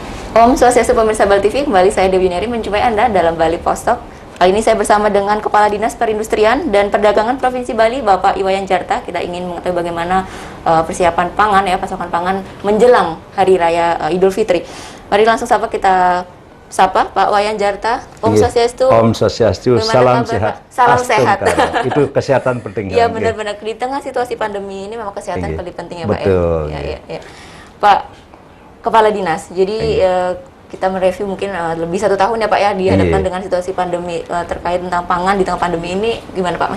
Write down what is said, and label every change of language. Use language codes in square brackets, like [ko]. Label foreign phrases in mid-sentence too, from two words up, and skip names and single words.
[ban] Om Swastiastu [id] pemirsa Bali TV, kembali saya Dewi Yuniari menjumpai Anda dalam Bali Post Talk. Kali ini saya bersama dengan Kepala Dinas Perindustrian dan Perdagangan Provinsi Bali, Bapak Iwayan Jarta. Kita ingin mengetahui bagaimana persiapan pangan pasokan pangan menjelang Hari Raya Idul Fitri. Mari langsung kita sapa Pak Wayan Jarta. [ban] Om Swastiastu. Om Swastiastu, [id] salam sehat. Salam sehat. Itu kesehatan penting. Iya benar-benar, di tengah situasi pandemi ini memang kesehatan paling penting ya Pak. Betul. Ya. Pak Kepala Dinas, jadi kita mereview mungkin lebih 1 tahun ya Pak ya, dihadapkan dengan situasi pandemi terkait tentang pangan di tengah pandemi ini, gimana Pak?